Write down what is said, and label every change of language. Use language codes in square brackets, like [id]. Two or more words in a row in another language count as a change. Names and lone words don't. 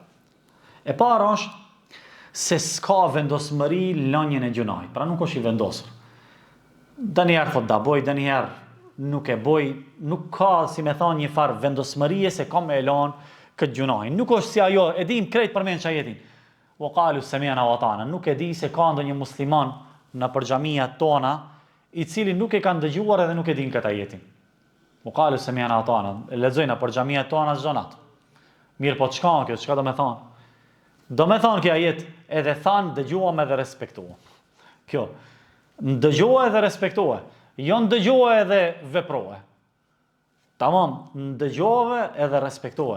[sq] E para është se s'ka vendosmëri lënien e gjunahit, pra nuk është i vendosur. Dënjëherë thot da boj, dënjëherë nuk e boj, nuk ka, si me thonë, një farë vendosmërie se kam e lanë këtë gjunahin. Nuk është si ajo, e dim krejt përmend çajetin. [ar] وقالوا سمعنا وأطعنا. [sq] Nuk e di se ka ndonjë musliman në përxhamia tona i cili nuk e kanë dëgjuar edhe nuk e din këtë ajetin. [ar] وقالوا سمعنا وأطعنا. [sq] Lexojnë në përxhamia tona çdo natë. Mirë, po çka kjo, çka do me thonë? Do me thonë kjo ajet edhe thanë dëgjuam edhe respektuam. Kjo, ndëgjohë edhe respektohë. Jo ndëgjohë edhe veprohë. Tamam, ndëgjohë edhe respektohë.